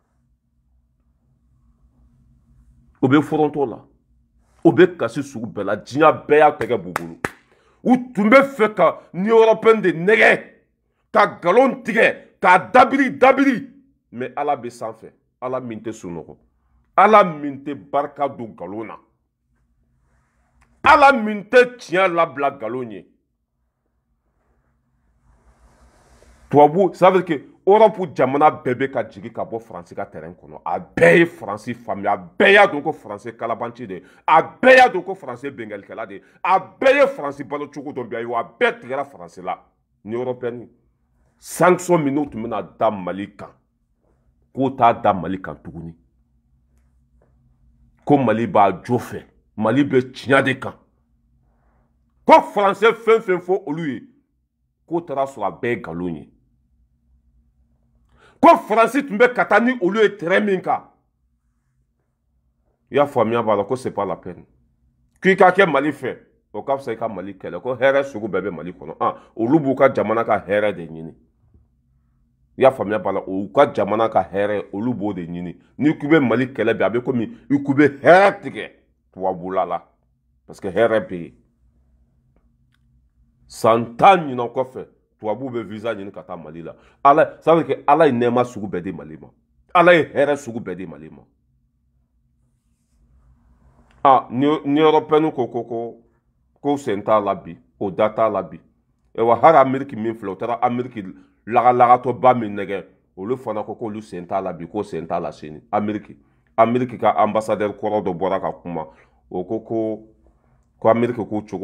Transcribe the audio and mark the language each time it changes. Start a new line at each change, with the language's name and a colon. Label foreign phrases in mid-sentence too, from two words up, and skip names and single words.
Bambara: o bɛ foronto la o bɛ kasi sugu bɛɛ la diɲɛ bɛɛ y'a tɛgɛ b'u bolo u tun bɛ fɛ ka Union européenne de nɛgɛ ka galon tigɛ k'a dabiri mais Ala bɛ sanfɛ Ala min tɛ sunɔgɔ Ala min tɛ barika don galon na Ala min tɛ tiɲɛ labila galon ye tubabu
French: ça veut dire que
Bambara: Europe jamana bɛɛ bɛ ka jigin ka bɔ Faransi ka terrain kɔnɔ a bɛɛ ye Faransi faamuya a bɛɛ y'a dɔn ko Faransi kalabanci de a bɛɛ y'a dɔn ko Faransi bɛngalikɛla de a bɛɛ ye Faransi balo cogo dɔn bi ayi a bɛɛ tigɛra Faransi la Union européenne sanction min n'u tun bɛna da Mali kan k'o t'a da Mali kan tuguni ko Mali b'a jo fɛ Mali bɛ tiɲɛ de kan ko Faransɛ fɛn fɛn fɔ olu ye k'o taara sɔrɔ a bɛɛ ye nkalon ye ko Faransi tun bɛ ka taa ni olu ye terrain min kan i y'a faamuya b'a la ko
French: c'est pas la peine
Bambara: k'i ka kɛ Mali fɛ o ka fisa i ka Mali kɛlɛ ko hɛrɛ sugu bɛɛ bɛ Mali kɔnɔ olu b'u ka jamana ka hɛrɛ de ɲini i y'a faamuya b'a la u ka jamana ka hɛrɛ olu b'o de ɲini n'i k'u bɛ Mali kɛlɛ bi a bɛ komi i k'u bɛ hɛrɛ tigɛ tubabula la
French: parce que
Bambara: hɛrɛ bɛ yen san 10 ɲinan kɔfɛ tubabu bɛ visa ɲini ka taa Mali la Ala
French: ça veut dire que
Bambara: Ala ye nɛɛma sugu bɛɛ di Mali ma Ala ye hɛrɛ sugu bɛɛ di Mali ma ni européenne ko sen t'a la bi o da t'a la bi wa hali Amérique min filɛ o taara Amérique lagalagatɔba min nɛgɛ olu fana ko k'olu sen t'a la bi ko sen t'a la sini Amérique ka ambassadeur kɔrɔ dɔ bɔra ka kuma o ko Amérique k'o cogo